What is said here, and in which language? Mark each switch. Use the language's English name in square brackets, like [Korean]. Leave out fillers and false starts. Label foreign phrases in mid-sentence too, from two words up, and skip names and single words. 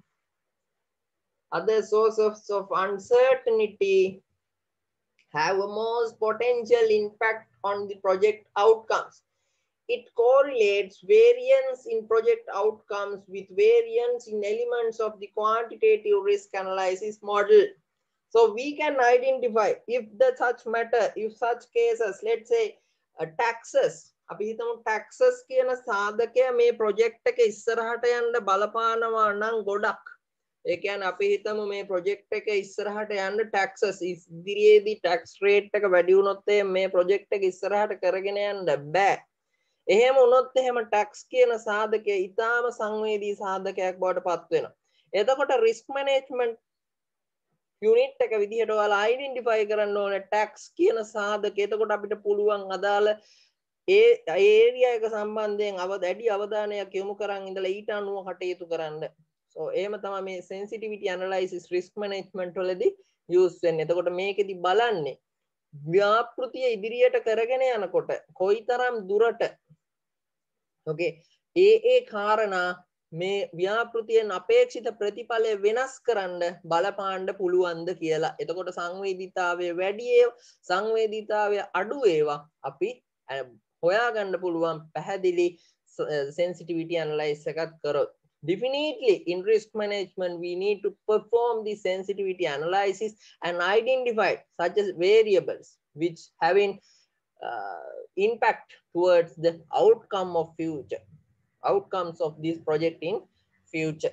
[English] Other sources of uncertainty have a most potential impact on the project outcomes. It correlates variance in project outcomes with variance in elements of the quantitative risk analysis model. So we can identify if the such matter, if such cases, let's say taxes, [Sinhala] අපි හිතමු taxes කියන සාධකය මේ project එක ඉස්සරහට යන්න බලපානවා නම් ගොඩක්. ඒ කියන්නේ අපි හිතමු මේ project එක ඉස්සරහට යන්න taxes ඉදිරියේදී [English] tax rate [Sinhala] එක වැඩි වුණොත් මේ project එක ඉස්සරහට කරගෙන යන්න බෑ. එහෙම වුණොත් එහෙම tax කියන සාධකය ඊටාම සංවේදී සාධකයක් බවට පත් වෙනවා. එතකොට [English] risk management unit [Sinhala] එක විදිහට ඔයාලා identify කරන්න ඕනේ tax කියන සාධකය. එතකොට අපිට පුළුවන් අදාළ ඒ area එක සම්බන්ධයෙන් වැඩි අවධානයක් යොමු කරන් ඉඳලා ඊට අනුව කටයුතු කරන්න. So එහෙම තමයි මේ [English] sensitivity analysis risk management [Sinhala] වලදී use වෙන්නේ. එතකොට මේකෙදි බලන්නේ ව්‍යාපෘතිය ඉදිරියට කරගෙන යනකොට කොයිතරම් දුරට okay ඒ කාරණා මේ ව්‍යාපෘතියෙන් අපේක්ෂිත ප්‍රතිඵලය වෙනස් කරන්න බලපාන්න පුළුවන්ද කියලා. එතකොට සංවේදීතාවය වැඩි ඒවා සංවේදීතාවය අඩු ඒවා අපි හොයාගන්න පුළුවන් පැහැදිලි [English] sensitivity analysis [Sinhala] එකක් කරොත්. [English] Definitely in risk management we need to perform the sensitivity analysis and identify such as variables which having impact towards the outcomes of this project in future.